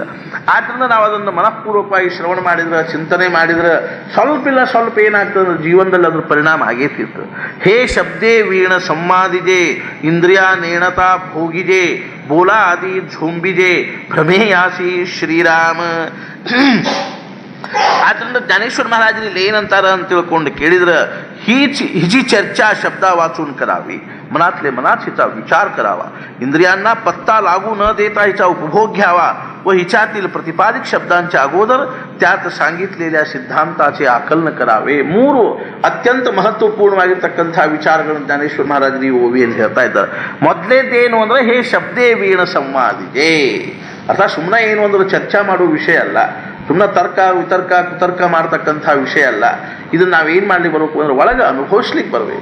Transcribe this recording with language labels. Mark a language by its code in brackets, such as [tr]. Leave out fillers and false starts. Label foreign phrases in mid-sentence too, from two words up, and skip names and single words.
[kn] ಆದ್ದರಿಂದ ನಾವು ಅದನ್ನು ಮನಃಪೂರ್ವಕವಾಗಿ ಶ್ರವಣ ಮಾಡಿದ್ರೆ, ಚಿಂತನೆ ಮಾಡಿದ್ರೆ ಸ್ವಲ್ಪ ಏನಾಗ್ತದೆ ಅಂದ್ರೆ ಜೀವನದಲ್ಲಿ ಅದ್ರ ಪರಿಣಾಮ ಆಗೇತಿತ್ತು. [mr] हे शब्दें वीण संवादिजे इंद्रियां नेणतां भोगिजे बोला आदि झोंबिजे प्रमेयासी श्रीराम. [kn] ಆದ್ದರಿಂದ ಜ್ಞಾನೇಶ್ವರ ಮಹಾराज ಇಲ್ಲಿ ಏನಂತಾರ ಅಂತ ತಿಳ್ಕೊಂಡು ಕೇಳಿದ್ರೆ, [mr] हिची चर्चा शब्दा वाचून करावी, मनातले मनात हिचा विचार करावा, इंद्रियांना पत्ता लागू न देता हिचा उपभोग घ्यावा व हिच्यातील प्रतिपादित शब्दांच्या अगोदर त्यात सांगितलेल्या सिद्धांताचे आकलन करावे. [kn] 3 ಅತ್ಯಂತ ಮಹತ್ವಪೂರ್ಣವಾಗಿರ್ತಕ್ಕಂಥ ವಿಚಾರಗಳನ್ನು ಜ್ಞಾನೇಶ್ವರ ಮಹಾರಾಜರು ಈ ಓವಿಯಲ್ಲಿ ಹೇಳ್ತಾ ಇದ್ದಾರೆ. ಮೊದಲೇದೇನು ಅಂದರೆ [mr] हे शब्दें वीण संवादिजे, [kn] ಅರ್ಥಾತ್ ಸುಮ್ಮನೆ ಏನು ಅಂದ್ರೆ ಚರ್ಚಾ ಮಾಡುವ ವಿಷಯ ಅಲ್ಲ, ಸುಮ್ಮನೆ ತರ್ಕ ವಿತರ್ಕ ಕುತರ್ಕ ಮಾಡ್ತಕ್ಕಂಥ ವಿಷಯ ಅಲ್ಲ. ಇದನ್ನು ನಾವೇನು ಮಾಡಲಿಕ್ಕೆ ಬರಬೇಕು ಅಂದ್ರೆ ಒಳಗೆ ಅನುಭವಿಸ್ಲಿಕ್ಕೆ ಬರಬೇಕು.